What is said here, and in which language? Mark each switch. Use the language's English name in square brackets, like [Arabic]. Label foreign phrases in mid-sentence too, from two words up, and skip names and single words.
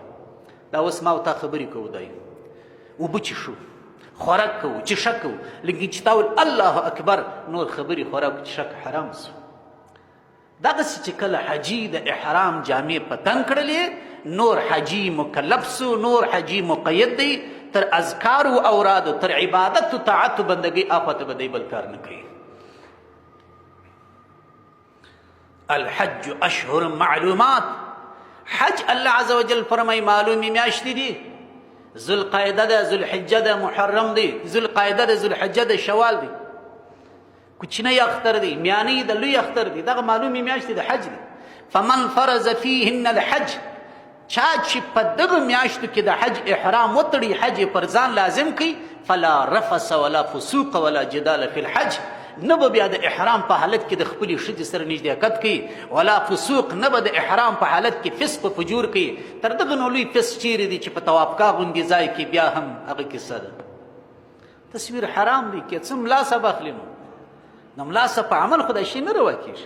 [Pashto] دا اوس ما او تا خبرې کوو، دی اوبه څښو، خوراک کوو، چښک کوو، لیکن چې تا ویل [Arabic] الله اکبر، [Pashto] نور خبرې خوراک چښک حرام سو. دغسې چې کله حاجي د احرام جامې په تن کړلې، نور حاجي مکلف سو، نور حاجي مقید دی. تر اذکارو اورادو، تر عبادت و طاعت و بندګۍ آخواته به دی بل کار نه کوي. [Arabic] الحج اشهر معلومات، [Pashto] حج [Arabic] الله عز وجل [Pashto] فرمای معلومې میاشتې دي. ذوالقعده ده، ذوالحجه ده، محرم دی، ذوالقعده ده، ذوالحجه ده، شوال دی. کوچنی اختر دی، میانی ده، لوی اختر دی. دغه معلومې میاشتې د حج دی. [Arabic] فمن فرض فیهن الحج، [Pashto] چا چې په دغه میاشتو کې د حج احرام وتړي، حج یې پر ځان لازم کړي، [Arabic] فلا رفث ولا فسوق ولا جدال فی الحج، [Pashto] نه به بیا د احرام په حالت کې د خپلې ښځې سره نږدېکت کوي، [Arabic] ولا فسوق، [Pashto] نه به د احرام په حالت کې فسق و فجور کوي. تر دغه نو لوی فسق چیرې دی چې په طوافګاه غوندې ځای کې بیا هم هغه کیسه ده. تصویر حرام دی، که څه ملا صاحب اخلي نو د ملا صاحب په عمل خو دا شی نه روا کېږي.